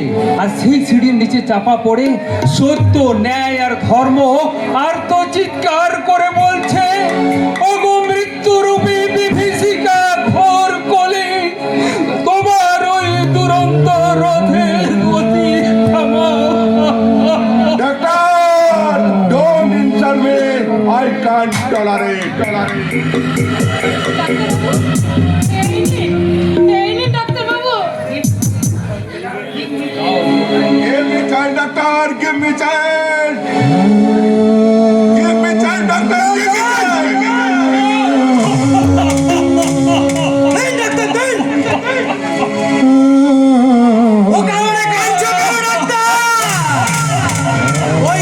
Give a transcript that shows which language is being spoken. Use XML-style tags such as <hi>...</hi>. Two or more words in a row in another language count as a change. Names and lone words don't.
<bn>আর সেই সিঁড়ির নিচে চাপা পড়ে সত্য, ন্যায় আর ধর্ম আর তো চিৎকার করে বলছে, ওগো মৃত্যুরূপী বিভীষিকা ঘোর কলি, তোমার ওই দুরন্ত রথের গতি থামাও।</bn> <en>Doctor don't insult me I can't tolerate</en> <bn>এই নিন ডাক্তারবাবু।</bn> <en>Give me child doctor give me child doctor give me child.</en> <bn>এই ডাক্তার দেন। ও কারণে কাঁদছো কেন ডাক্তার?</bn>